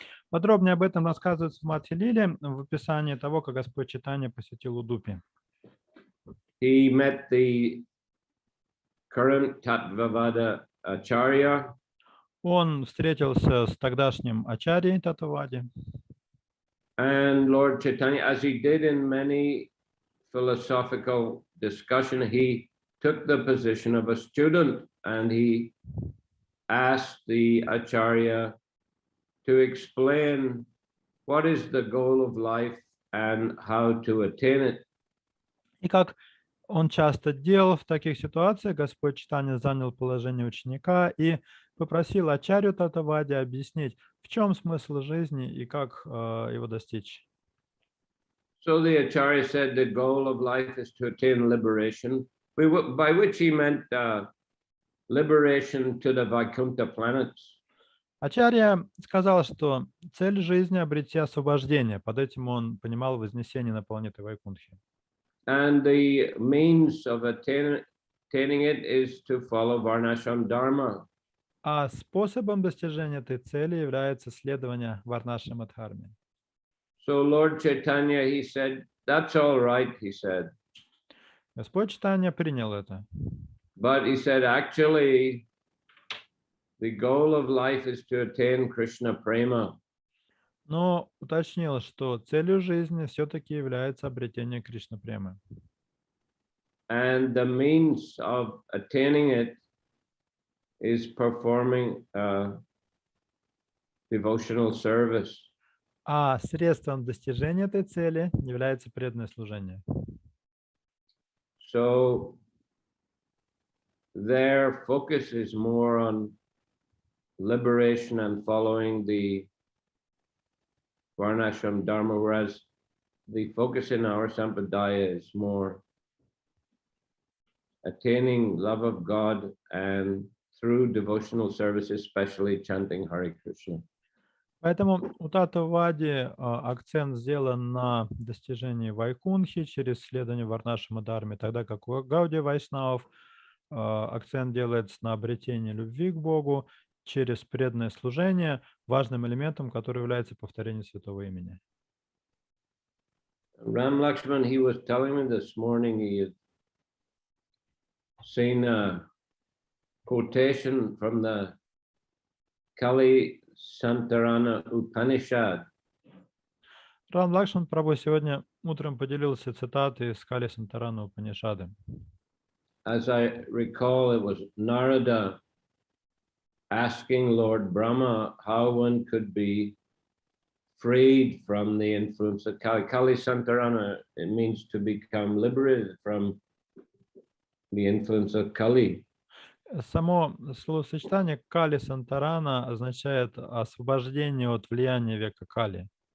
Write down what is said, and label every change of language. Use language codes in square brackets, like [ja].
[ru] Подробнее об этом рассказывается в Мадхья-лиле в описании того, как Господь Чайтанья посетил Удупи. [en] He met the current Tattvavada Acharya. [ru] Он встретился с тогдашним ачарьей Татавади. [en] And Lord Chaitanya, as he did in many philosophical discussion, he took the position of a student and he asked the Acharya to explain what is the goal of life and how to attain it. [ru] И как он часто делал в таких ситуациях, Господь Чайтанья занял положение ученика и попросил ачарью Татавади объяснить, в чем смысл жизни и как его достичь. [en] So the Acharya said the goal of life is to attain liberation, by which he meant liberation to the Vaikuntha planets. [ru] Ачарья сказал, что цель жизни — обрести освобождение. Под этим он понимал вознесение на планеты Вайкунтхи. [en] And the means of attaining it is to follow Varnashram Dharma. [ru] А способом достижения этой цели является следование Варнашрама Дхарме. [en] So Lord Chaitanya, he said, that's all right, he said. [ru] Господь Чайтанья принял это. [en] But he said, actually, the goal of life is to attain Krishna Prema. [ru] Но уточнил, что целью жизни все-таки является обретение Кришна Премы. [en] And the means of attaining it is performing devotional service. [ru] А средством достижения этой цели является преданное служение. [en] So their focus is more on liberation and following the Varnashram Dharma, whereas the focus in our Sampradaya is more attaining love of God and through devotional service, especially chanting Hare Krishna. [ru] Поэтому у Татавади акцент сделан на достижении Вайкунхи через следование Варнашрама Дхарме, тогда как у Гаудия Вайшнавов акцент делается на обретении любви к Богу через преданное служение, важным элементом, который является повторение святого имени. [en] Ram Lakshman, he was telling me this morning he had seen a quotation from the Kali Santarana Upanishad. [ru] Рам Лакшман Прабху сегодня утром поделился цитатой из Кали Сантарана Упанишады. [en] As I recall, it was Narada asking Lord Brahma how one could be freed from the influence of Kali. Kali Santarana, it means to become liberated from the influence of Kali. [ru] Само словосочетание Кали Сантарана означает освобождение от влияния века Кали.